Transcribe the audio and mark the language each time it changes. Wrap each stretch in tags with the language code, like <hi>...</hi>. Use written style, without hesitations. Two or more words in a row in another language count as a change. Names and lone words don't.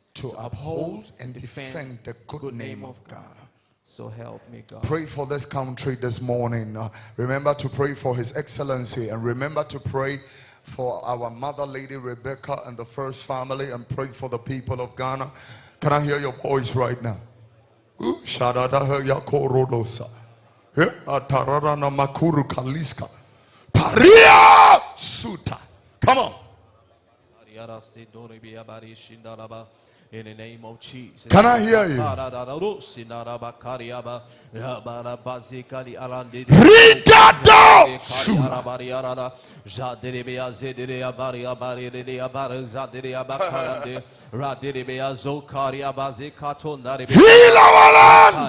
<en>To uphold and defend the good name of Ghana. So help me God. Pray for this country this morning. Remember to pray for His Excellency, and remember to pray for our Mother Lady Rebecca and the First Family, and pray for the people of Ghana. Can I hear your voice right now? Shadada yakorodosa. Atararana makuru kaliska. Paria suta. Come on. In the name of Jesus. Can I hear you? Rigado suna. Heal our land.</en>